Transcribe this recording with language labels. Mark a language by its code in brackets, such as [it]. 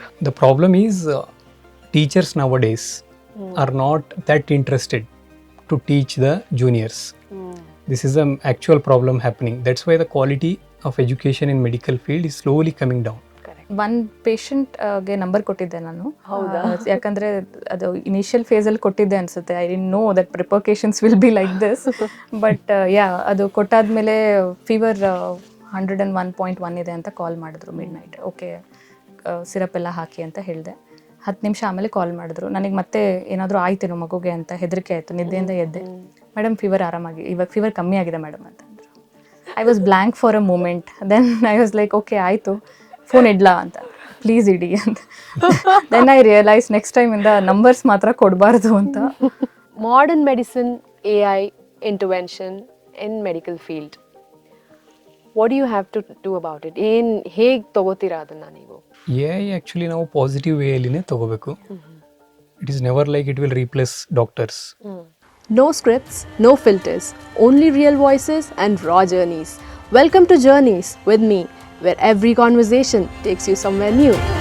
[en] The problem is teachers nowadays are not that interested to teach the juniors. This is an actual problem happening. That's why the quality of education in medical field is slowly coming down. [kn] One ಪೇಷಂಟ್ಗೆ number ಕೊಟ್ಟಿದ್ದೆ ನಾನು. ಹೌದಾ? ಯಾಕಂದರೆ ಅದು initial ಫೇಸಲ್ಲಿ ಕೊಟ್ಟಿದ್ದೆ ಅನಿಸುತ್ತೆ. [en] I didn't know that repercussions will be like this. [kn] But ಅದು ಕೊಟ್ಟಾದ್ಮೇಲೆ fever 101.1 ಇದೆ ಅಂತ ಕಾಲ್ ಮಾಡಿದ್ರು ಮಿಡ್ ನೈಟ್. ಓಕೆ ಸಿರಪ್ ಎಲ್ಲ ಹಾಕಿ ಅಂತ ಹೇಳಿದೆ. 10 ನಿಮಿಷ ಆಮೇಲೆ ಕಾಲ್ ಮಾಡಿದ್ರು. ನನಗೆ ಮತ್ತೆ ಏನಾದರೂ ಆಯ್ತೇನೋ ಮಗುಗೆ ಅಂತ ಹೆದರಿಕೆ ಆಯಿತು. ನಿದ್ದೆಯಿಂದ ಎದ್ದೆ. ಮೇಡಮ್ ಫೀವರ್ ಆರಾಮಾಗಿ, ಇವಾಗ ಫೀವರ್ ಕಮ್ಮಿ ಆಗಿದೆ ಮೇಡಮ್ ಅಂತಂದರು. [en] I was blank for a moment. Then I was like [kn] okay ಆಯಿತು, ಫೋನ್ ಇಡ್ಲಾ ಅಂತ, ಪ್ಲೀಸ್ ಇಡಿ ಅಂತ. Then I realise next ಟೈಮಿಂದ numbers ಮಾತ್ರ ಕೊಡಬಾರ್ದು ಅಂತ. [en] Modern medicine, A I intervention in medical field, what do you have to do about it? [kn] ಹೇಗೆ ತಗೋತೀರಾ ಅದನ್ನು ನೀವು? AI actually ನಾವು ಪಾಸಿಟಿವ್ ವೇಯಲ್ಲಿನೇ ತಗೋಬೇಕು. [en] It is never like it will replace doctors. No scripts, no filters, only real voices and raw journeys. Welcome to Journeys with me, where every conversation takes you somewhere new.